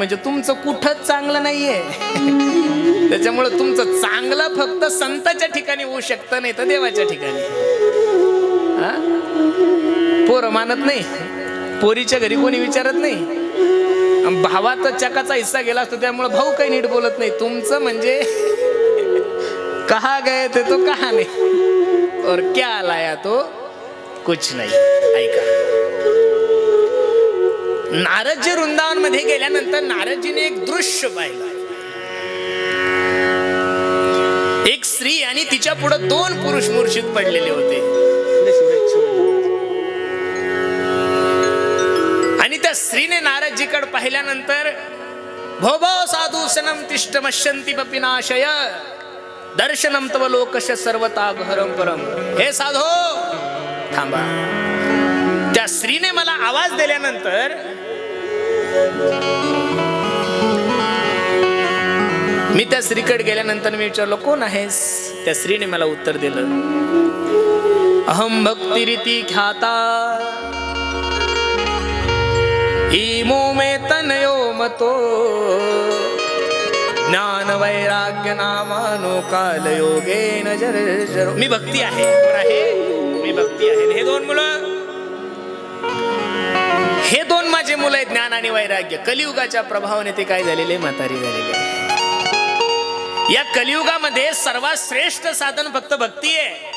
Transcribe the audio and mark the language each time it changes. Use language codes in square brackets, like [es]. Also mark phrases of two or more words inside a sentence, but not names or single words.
[mr] म्हणजे तुमचं कुठंच चांगलं नाहीये. त्याच्यामुळे तुमचं चांगलं फक्त संताच्या ठिकाणी होऊ शकतं, नाही तर देवाच्या ठिकाणी. पोरं मानत नाही, पोरीच्या घरी कोणी विचारत नाही. भावात चकाचा हिस्सा गेला असतो, त्यामुळे भाऊ काही नीट बोलत नाही. तुमचं म्हणजे [hi] कहा गए थे तो कहा नहीं और क्या लाया तो कुछ नाही. [mr] ऐका, नारदजी वृंदावन मध्ये गेल्यानंतर नारदजीने एक दृश्य पाहिलं. एक स्त्री आणि तिच्या पुढे 2 पुरुष मूर्छित पडलेले होते. आणि त्या स्त्रीने नारदजीकडे पाहिल्यानंतर, [sa] भो भो साधू सनम तिष्ठ मश्यंती पपिनाशय दर्शनम तव लोकश सर्वता घरम परम. [mr] हे साधो थांबा. त्या स्त्रीने मला आवाज दिल्यानंतर मी त्या स्त्रीकडे गेल्यानंतर मी विचारलो, कोण आहेस? त्या स्त्रीने मला उत्तर दिलं, [sa] अहम भक्तिरिती ख्याता इमो मे तनयो मतो ज्ञान वैराग्य नामानो काल योगेन जर्जरो. [mr] मी भक्ती आहे, मी भक्ती आहे. हे 2 मुलं, हे 2 माझे मुलं आहेत, ज्ञान आणि वैराग्य. कलियुगाच्या प्रभावाने ते काय झालेले? म्हातारी झालेले. या कलियुगामध्ये सर्वात श्रेष्ठ साधन फक्त भक्ती आहे.